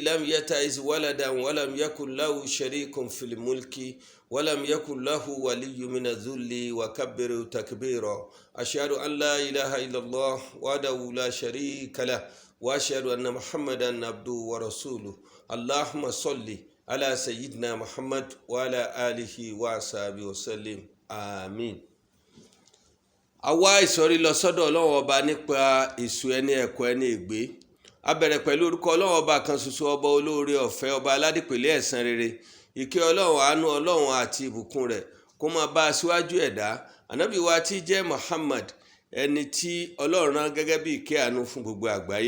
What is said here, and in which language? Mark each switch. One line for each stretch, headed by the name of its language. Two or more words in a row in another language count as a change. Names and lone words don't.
Arabic: لم يتخذ ولدا ولم يكن له شريك في الملك ولم يكن له ولي من الذل وكبره تكبيرا أشهد أن لا إله إلا الله وحده لا شريك له وأشهد أن محمدا عبده ورسوله اللهم صل على سيدنا محمد وعلى آله وصحبه وسلم آمين.
Yoruba: àwa ìsọ̀rí lọ sọ́dọ̀ Ọlọ́run ọba nípa èso ẹni ẹ̀kọ́ ẹni ègbé. A bẹ̀rẹ̀ pẹ̀lú orúkọ Ọlọ́run ọba kan ṣoṣo, ọba olóore ọ̀fẹ́, ọba aládìpẹ̀lẹ́ ẹ̀san rere. Ìkẹ́ Ọlọ́run, àánú Ọlọ́run àti ìbùkún rẹ̀ kó máa bá aṣíwájú ẹ̀dá ànábì wa tí jẹ́ Muhammad, ẹni tí Ọlọ́run rán gẹ́gẹ́ bí ìkẹ́ àánú fún gbogbo àgbáyé.